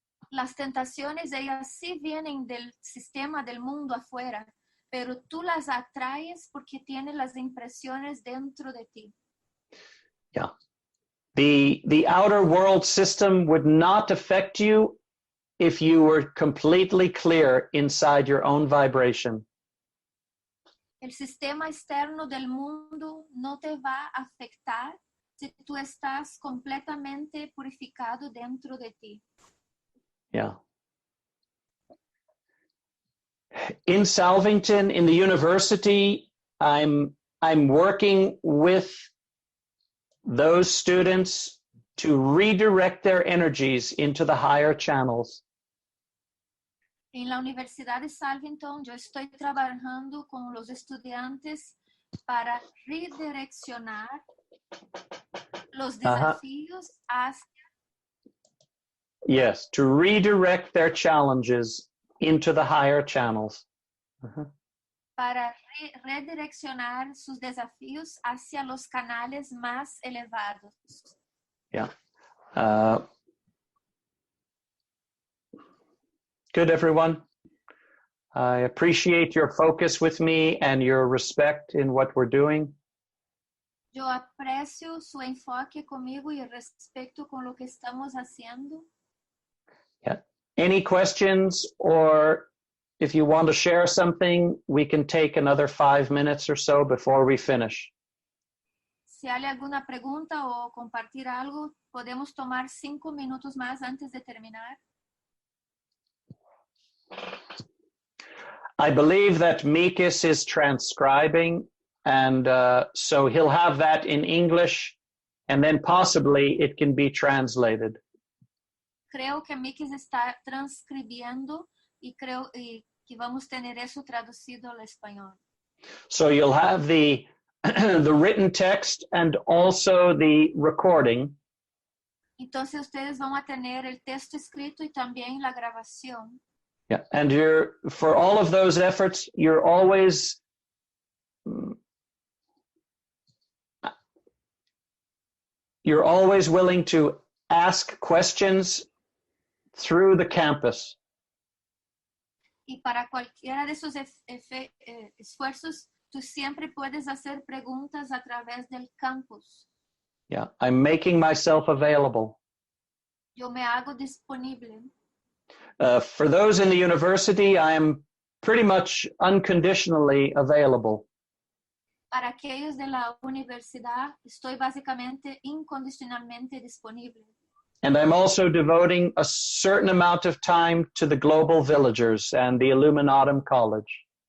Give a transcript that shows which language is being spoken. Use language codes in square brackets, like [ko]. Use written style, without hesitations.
[es] Las tentaciones, ellas sí vienen del sistema del mundo afuera, pero tú las atraes porque tienes las impresiones dentro de ti. [en] Yeah. The outer world system would not affect you if you were completely clear inside your own vibration. [es] El sistema externo del mundo no te va a afectar si tú estás completamente purificado dentro de ti. [en] Yeah. In Salvington, in the university, I'm working with those students to redirect their energies into the higher channels. [es] En la Universidad de Salvington, yo estoy trabajando con los estudiantes para redireccionar los desafíos hacia. [en] Yes, to redirect their challenges into the higher channels. [es] Para redireccionar sus desafíos hacia los canales más elevados. [en] Yeah. Good, everyone. I appreciate your focus with me and your respect in what we're doing. [es] Yo aprecio su enfoque conmigo y el respeto con lo que estamos haciendo. [en] Yeah. Any questions, or if you want to share something, we can take another 5 minutes or so before we finish. [es] Si hay alguna pregunta o compartir algo, podemos tomar 5 minutos más antes de terminar. [en] I believe that Mikis is transcribing, and so he'll have that in English, and then possibly it can be translated. [es] Creo que Mikis está transcribiendo y creo que vamos a tener eso traducido al español. [en] So you'll have the written text and also the recording. [es] Entonces ustedes van a tener el texto escrito y también la grabación. [en] Yeah, and for all of those efforts, you're always willing to ask questions through the campus. [es] Y para cualquiera de esos esfuerzos, tú siempre puedes hacer preguntas a través del campus. [en] Yeah, I'm making myself available. [es] Yo me hago disponible. [en] For those in the university, I am pretty much unconditionally available. [es] Para aquellos de la universidad, estoy básicamente incondicionalmente disponible. [en] And I'm also devoting a certain amount of time to the Global Villagers and the Illuminatum College.